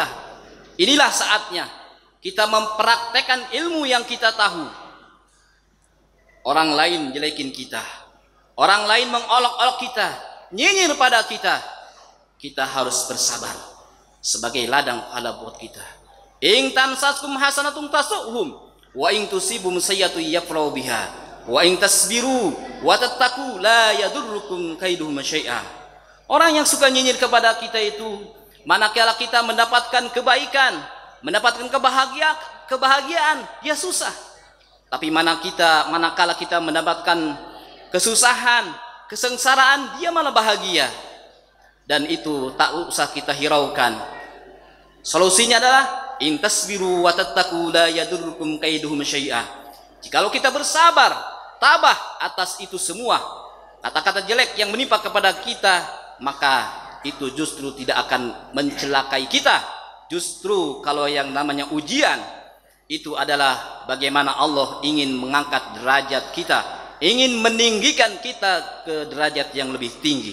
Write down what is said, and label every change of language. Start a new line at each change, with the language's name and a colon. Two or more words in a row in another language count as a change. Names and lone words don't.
Indonesian: Inilah saatnya kita mempraktekkan ilmu yang kita tahu. Orang lain jelekin kita, orang lain mengolok-olok kita, nyinyir pada kita, kita harus bersabar sebagai ladang pahala buat kita.
Arabic: إن تمسسكم حسنة تسؤهم وإن تصبكم سيئة يفرحوا بها وإن تصبروا وتتقوا لا يضركم كيدهم شيئا.
Indonesian: Orang yang suka nyinyir kepada kita itu, manakala kita mendapatkan kebaikan, mendapatkan kebahagiaan, dia susah. Tapi manakala kita mendapatkan kesusahan, kesengsaraan, dia malah bahagia. Dan itu tak usah kita hiraukan. Solusinya adalah
Arabic: إن تصبروا وتتقوا لا يضركم كيدهم شيئا.
Indonesian: Jikalau kita bersabar, tabah atas itu semua kata-kata jelek yang menimpa kepada kita, maka itu justru tidak akan mencelakai kita. Justru kalau yang namanya ujian itu adalah bagaimana Allah ingin mengangkat derajat kita, ingin meninggikan kita ke derajat yang lebih tinggi.